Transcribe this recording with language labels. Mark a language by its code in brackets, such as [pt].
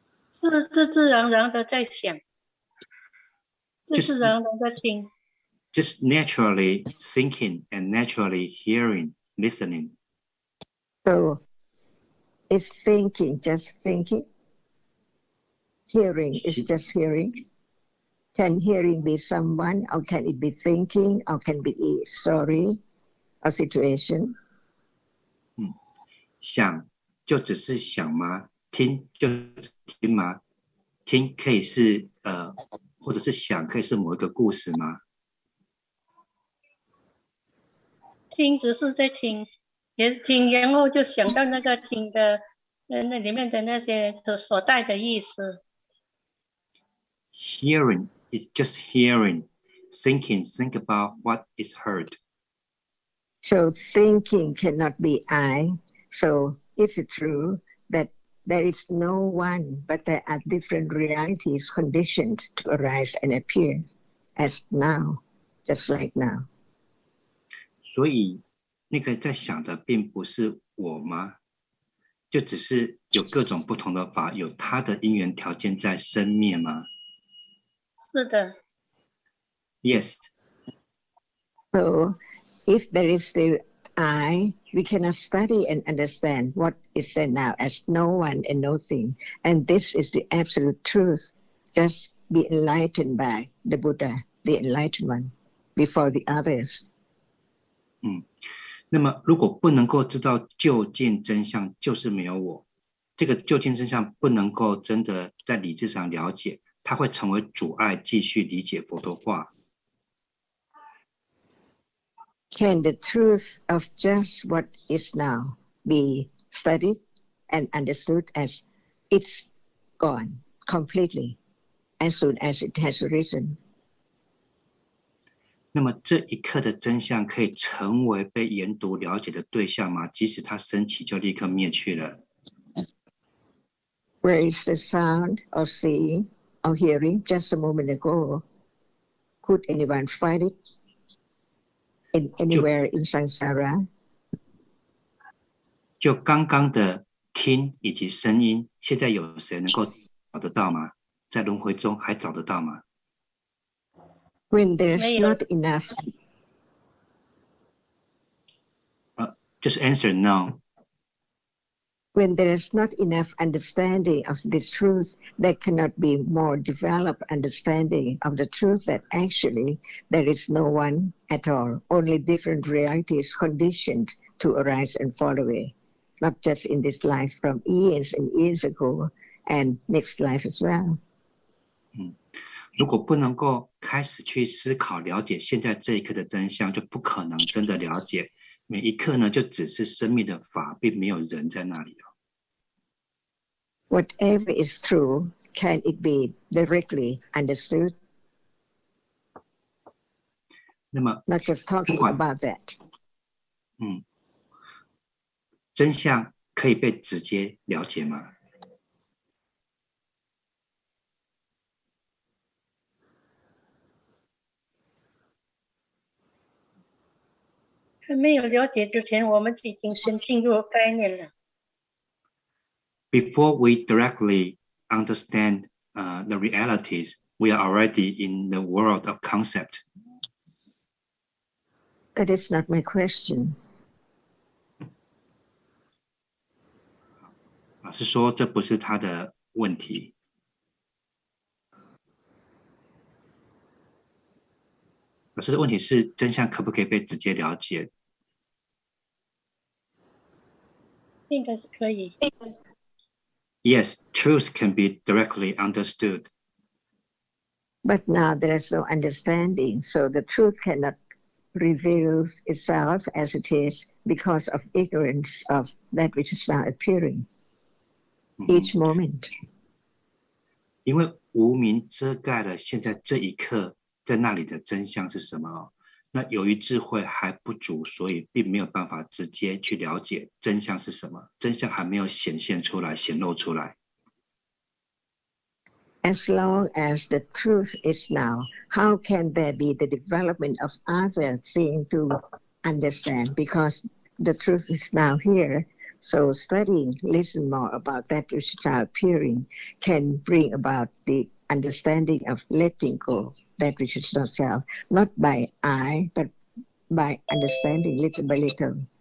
[zh] 是自自然然的在想，自自然然的听。 [en] Just naturally thinking and naturally hearing, listening. So, is thinking just thinking? Hearing is just hearing? Can hearing be someone, or can it be thinking, or can it be story, or situation? [zh] 想就只是想吗？听就听吗？听可以是或者是想可以是某一个故事吗？听只是在听，也是听，然后就想到那个听的那里面的那些所带的意思。 [en] Hearing is just hearing. Thinking, think about what is heard. So thinking cannot be I. So is it true that there is no one, but there are different realities conditioned to arise and appear as now, just like now? [zh] 所以那个在想的并不是我吗？就只是有各种不同的法，有它的因缘条件在生灭吗？是的。 [en] Yes. So if there is still I, we cannot study and understand what is said now as no one and nothing. And this is the absolute truth. Just be enlightened by the Buddha, the enlightened one, before the others. [zh] 那么如果不能够知道究竟真相，就是没有我。这个究竟真相不能够真的在理智上了解，它会成为阻碍继续理解佛陀话。 [en] Can the truth of just what is now be studied and understood as it's gone completely as soon as it has arisen? [zh] 那么这一刻的真相可以成为被研读了解的对象吗？即使它升起就立刻灭去了。 [en] Where is the sound or seeing or hearing just a moment ago? Could anyone find it anywhere in samsara? [zh] 就刚刚的听以及声音，现在有谁能够找得到吗？在轮回中还找得到吗？ [en] When there's not enough. Just answer no. When there is not enough understanding of this truth, there cannot be more developed understanding of the truth that actually there is no one at all, only different realities conditioned to arise and fall away, not just in this life, from years and years ago, and next life as well. [zh] 如果不能够开始去思考了解现在这一刻的真相，就不可能真的了解每一刻呢，就只是生命的法，并没有人在那里。 [en] Whatever is true, can it be directly understood? [zh] 那么 [en] Not just talking about that. [zh] 真相可以被直接了解吗？还没有了解之前，我们已经先进入概念了。 [en] Before we directly understand the realities, we are already in the world of concept. That is not my question. [zh] 老师说这不是他的问题。老师的问题是真相可不可以被直接了解？应该是可以。 [en] Yes, truth can be directly understood. But now there is no understanding, so the truth cannot reveal itself as it is because of ignorance of that which is now appearing each moment. [zh] 因为无明遮盖了现在这一刻在那里的真相是什么，那由于智慧还不足，所以并没有办法直接去了解真相是什么，真相还没有显现出来，显露出来。 [en] As long as the truth is now, how can there be the development of other thing to understand? Because the truth is now here, so studying, listen more about that which is now appearing can bring about the understanding of letting go that which is not self, not by I, but by understanding little by little.